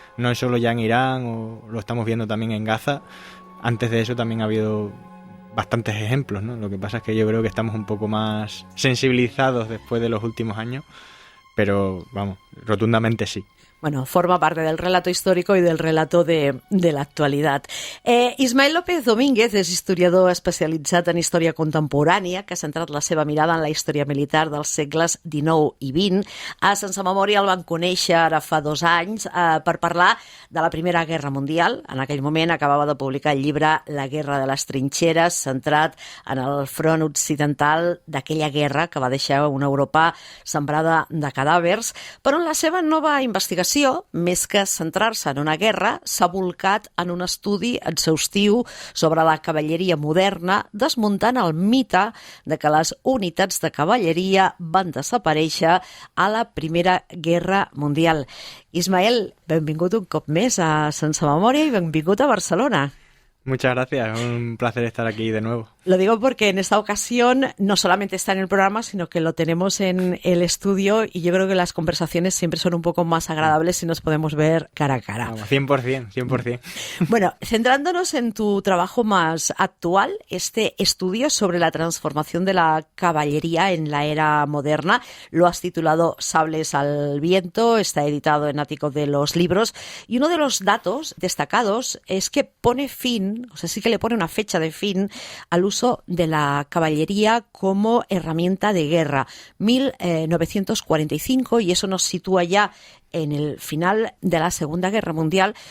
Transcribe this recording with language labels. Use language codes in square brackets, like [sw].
[es] No es solo ya en Irán, o lo estamos viendo también en Gaza. Antes de eso también ha habido bastantes ejemplos, ¿no? Lo que pasa es que yo creo que estamos un poco más sensibilizados después de los últimos años, pero vamos, rotundamente sí. Bueno, forma parte del relato histórico i del relato [ca] de l'actualitat. Ismael López Domínguez és historiador especialitzat en història contemporània, que ha centrat la seva mirada en la història militar dels segles XIX i XX. A Sense Memòria el van conèixer ara fa 2 anys per parlar de la Primera Guerra Mundial. En aquell moment acabava de publicar el llibre La guerra de les trinxeres, centrat en el front occidental d'aquella guerra que va deixar una Europa sembrada de cadàvers, però en la seva nova investigació, més que centrar-se en una guerra, s'ha volcat en un estudi exhaustiu sobre la cavalleria moderna, desmuntant el mite de que les unitats de cavalleria van desaparèixer a la Primera Guerra Mundial. Ismael, benvingut un cop més a Sense Memòria i benvingut a Barcelona. [es] Muchas gracias, un placer estar aquí de nuevo. Lo digo porque en esta ocasión no solamente está en el programa, sino que lo tenemos en el estudio y yo creo que las conversaciones siempre son un poco más agradables si nos podemos ver cara a cara. 100%. Bueno, centrándonos en tu trabajo más actual, este estudio sobre la transformación de la caballería en la era moderna, lo has titulado Sables al viento, está editado en Ático de los Libros, y uno de los datos destacados es que pone fin, o sea, sí que le pone una fecha de fin al uso de la caballería como herramienta de guerra, 1945, y eso nos sitúa ya en el final de la Segunda Guerra Mundial.